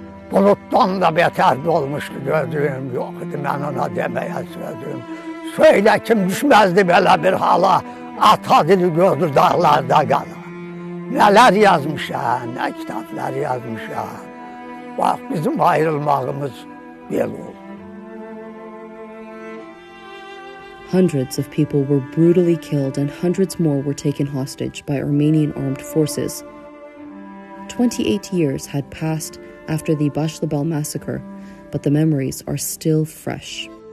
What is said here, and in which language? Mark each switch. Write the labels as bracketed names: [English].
[Azerbaijani] Bulutdan da betər olmuşdu gözüm, yox idi mən ona deməyə sözüm. Söylə kim düşməzdi belə bir hala, ata dili gördü dağlarda qalır. Nələr yazmışam, nə kitablar yazmışam. Bax, bizim ayrılmağımız belə oldu. [English] Hundreds of people were brutally killed and hundreds more were taken hostage by Armenian armed forces. 28 years had passed after the Bashlabal massacre, but the memories are still fresh.